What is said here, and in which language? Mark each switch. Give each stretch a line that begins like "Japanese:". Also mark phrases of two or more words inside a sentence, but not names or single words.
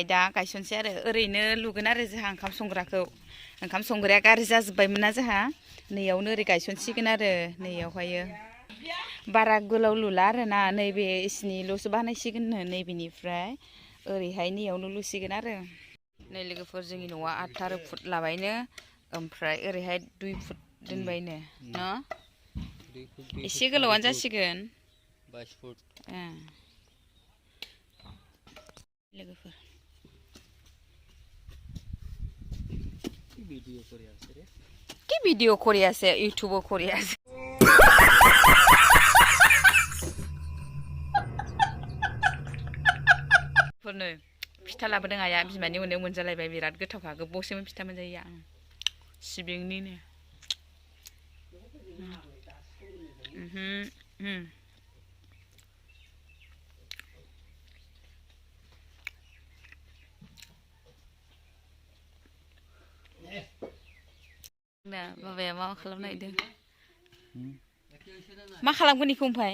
Bodo: दा गायसनसै आरो ओरैनो लुगोन आरो जोंहा ओंखाम संग्राखौ ओंखाम संग्राया गाज्रि जाजोब्बायमोन ना जोंहा नैयावनो ओरै गायसनसिगोन आरो नैयावहायो बारा गोलाव लुला आरोना नैबे इसिनिल'सो बानायसिगोननो नैबेनिफ्राय ओरैहाय नैयावनो लुसिगोन आरो नै लोगोफोर जोंनि न'आ 18 फुट लाबायनो ओमफ्राय ओरैहाय 2 फुट दोनबायनो न' एसे गोलावानो जासिगोन 22 फुट
Assamese: लोगोफोर কি ভিডিও কৰি আছে ইউটিউবও কৰি আছে
Bodo: फोरनो फिथा लाबोदों आया बिमानि उन्दैयाव मोनजालायबाय बिराद गोथावखा गोबावसोमोन फिथा मोनजायैया सिबिंनिनो ना बाबाया मा खालामनो नागिरदों मा खालामगोन इखौ ओमफ्राय